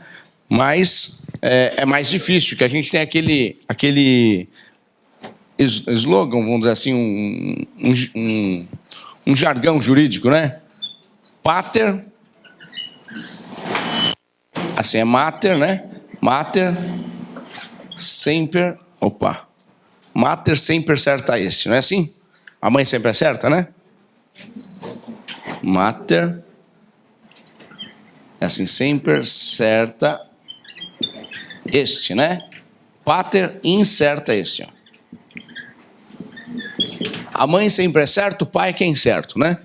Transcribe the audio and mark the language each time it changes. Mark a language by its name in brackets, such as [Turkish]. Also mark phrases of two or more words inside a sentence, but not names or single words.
[Portuguese] Mas é mais difícil, que a gente tem aquele slogan, vamos dizer assim, um jargão jurídico, né? Pater, assim, é mater, né? [Latin] Mater semper, mater semper certa est, [Portuguese] não é assim? A mãe sempre acerta, né? Mater É assim, sempre [Latin] certa este, [Portuguese] né? [Latin] Pater incerta este. Ó. [Portuguese] A mãe sempre é certo, o pai que é incerto, né?